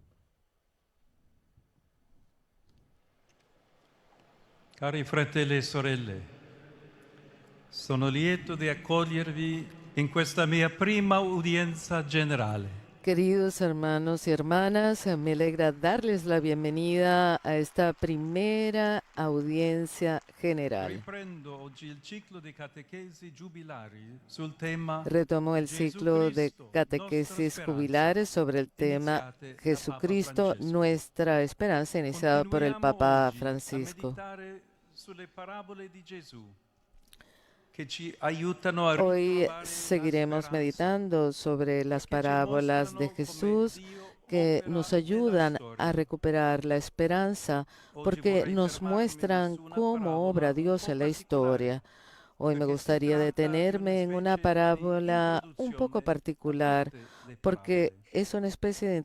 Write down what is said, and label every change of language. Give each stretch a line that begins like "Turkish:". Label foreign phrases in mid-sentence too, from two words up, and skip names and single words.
Italian: Cari fratelli e sorelle, sono lieto di accogliervi in questa mia prima udienza generale.
Spanish: Queridos hermanos y hermanas, me alegra darles la bienvenida a esta primera audiencia general.
Italian: Riprendo oggi il ciclo di catechesi giubilari sul tema
Spanish: Retomo el ciclo de Jesucristo, catequesis
Italian: nostra speranza,
Spanish: jubilares sobre el tema
Italian: iniziate da Papa
Spanish: Jesucristo,
Italian: Francesco.
Spanish: nuestra esperanza, iniciada por el Papa
Italian: Continuiamo oggi
Spanish: Francisco.
Italian: a meditare sulle parabole di Gesù che ci aiutano a
Spanish: Hoy
Italian: ritrovare la
Spanish: seguiremos
Italian: speranza,
Spanish: meditando sobre las
Italian: perché ci
Spanish: parábolas de
Italian: mostrano come
Spanish: Jesús
Italian: Dio
Spanish: que
Italian: opera
Spanish: nos
Italian: nella
Spanish: ayudan
Italian: storia.
Spanish: a recuperar la esperanza
Italian: Oggi
Spanish: porque
Italian: vorrei
Spanish: nos
Italian: fermarmi
Spanish: muestran
Italian: su una
Spanish: cómo
Italian: parabola
Spanish: obra
Italian: un
Spanish: Dios
Italian: po'
Spanish: en la
Italian: particolare,
Spanish: historia. Hoy me
Italian: perché si
Spanish: gustaría
Italian: tratta di
Spanish: detenerme en una
Italian: specie di
Spanish: parábola un poco
Italian: introduzione a
Spanish: particular
Italian: tutte le
Spanish: porque
Italian: parabole.
Spanish: es una especie de